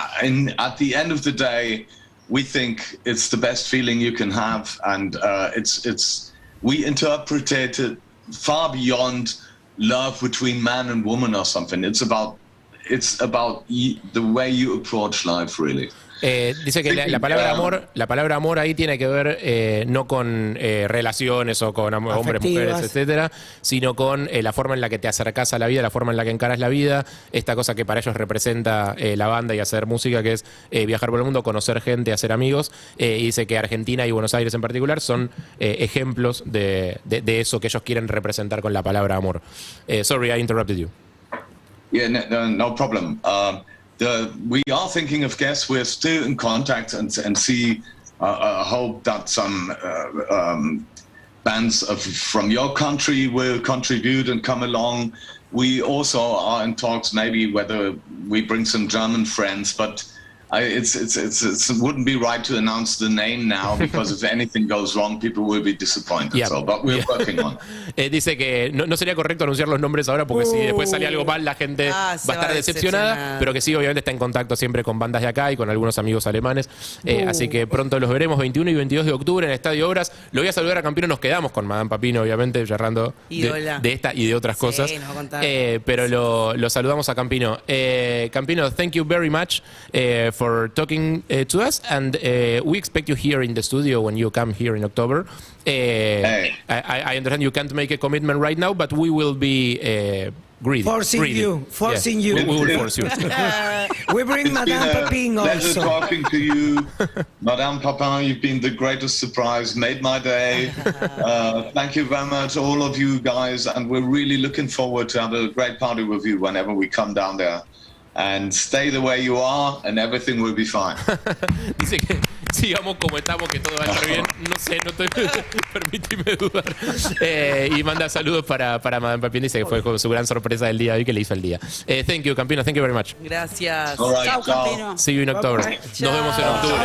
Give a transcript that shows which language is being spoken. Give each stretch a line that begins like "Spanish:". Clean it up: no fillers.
English: And at the end of the day, we think it's the best feeling you can have, and we interpret it far beyond love between man and woman or something. It's about the way you approach life, really.
Spanish: Dice que la palabra amor ahí tiene que ver no con relaciones o con hombres, mujeres, etcétera, sino con la forma en la que te acercás a la vida, la forma en la que encaras la vida, esta cosa que para ellos representa la banda y hacer música, que es viajar por el mundo, conocer gente, hacer amigos. Y dice que Argentina y Buenos Aires en particular son ejemplos de eso que ellos quieren representar con la palabra amor.
English: Sorry, I interrupted you. Yeah, no problem. We are thinking of guests. We're still in contact and see. Hope that some bands from your country will contribute and come along. We also are in talks, maybe whether we bring some German friends, but it wouldn't be right to announce the name now, because if anything goes wrong, people will be disappointed. Yeah. So, but we're working on it.
Spanish: Dice que no sería correcto anunciar los nombres ahora, porque si después sale algo mal, la gente va a estar decepcionada, pero que sí, obviamente está en contacto siempre con bandas de acá y con algunos amigos alemanes. Así que pronto los veremos 21 y 22 de octubre en el Estadio Obras. Lo voy a saludar a Campino, nos quedamos con Madame Papino, obviamente, charlando de esta y de otras cosas. Nos va a contar. Pero lo saludamos a Campino.
English: Campino, thank you very much for talking to us, and we expect you here in the studio when you come here in October. I understand you can't make a commitment right now, but we will be greedy. Forcing you. We will force you. We bring Madame Papin Pleasure also. talking to you. Madame Papin, you've been the greatest surprise, made my day. Thank you very much, all of you guys, and we're really looking forward to have a great party with you whenever we come down there. And stay the way you are, and everything will be fine.
Spanish: Dice que sigamos como estamos, que todo va a estar bien. No sé, permíteme dudar. Y manda saludos para Madame Papin. Dice que fue su gran sorpresa del día de hoy, que le hizo el día.
English: Thank you, Campino. Thank you very much.
Spanish: Gracias.
English: All right,
Spanish: Chao, Campino.
English: See you in October.
Spanish: Nos vemos en octubre.